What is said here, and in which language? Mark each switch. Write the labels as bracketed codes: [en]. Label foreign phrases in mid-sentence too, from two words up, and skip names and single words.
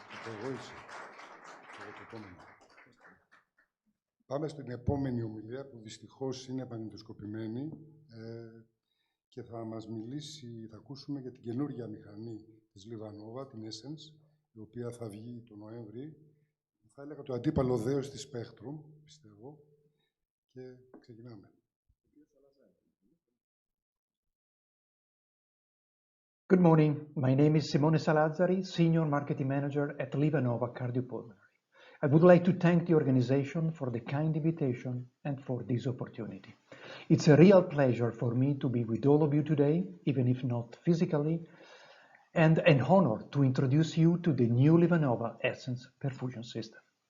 [el] Πάμε στην επόμενη ομιλία που δυστυχώς είναι επανεντοσκοπημένη και θα μας μιλήσει, θα ακούσουμε για την καινούργια μηχανή της Livanova, την Essenz, η οποία θα βγει το Νοέμβρη. Θα έλεγα το αντίπαλο δέος της Spectrum, πιστεύω, και ξεκινάμε. [en] Good morning. My name is Salazzari, Senior Marketing Manager at Livanova Cardiopulmonary. I would like to thank the organization for the kind invitation and for this opportunity. It's a real pleasure for me to be with all of you today, even if not physically, and an honor to introduce you to the new Livanova Essenz perfusion system.